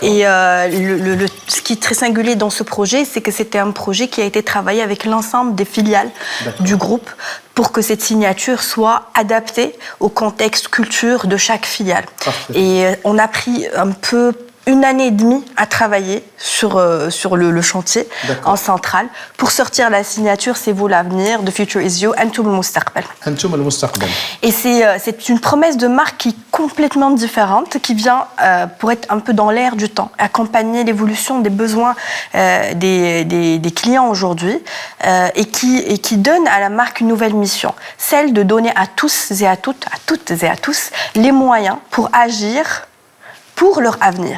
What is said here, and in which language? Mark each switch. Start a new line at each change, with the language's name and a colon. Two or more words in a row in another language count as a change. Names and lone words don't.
French: Et ce qui est très singulier dans ce projet, c'est que c'était un projet qui a été travaillé avec l'ensemble des filiales du groupe pour que cette signature soit adaptée au contexte culture de chaque filiale. Parfait. Et on a pris un peu 1 année et demie à travailler sur le chantier en centrale pour sortir la signature C'est vous l'avenir,
English: The Future is You,
Arabic: أنتم المستقبل. أنتم المستقبل.
French: Et c'est une promesse de marque qui est complètement différente, qui vient pour être un peu dans l'air du temps, accompagner l'évolution des besoins des clients aujourd'hui et qui donne à la marque une nouvelle mission, celle de donner à tous et à toutes et à tous les moyens pour agir pour leur avenir.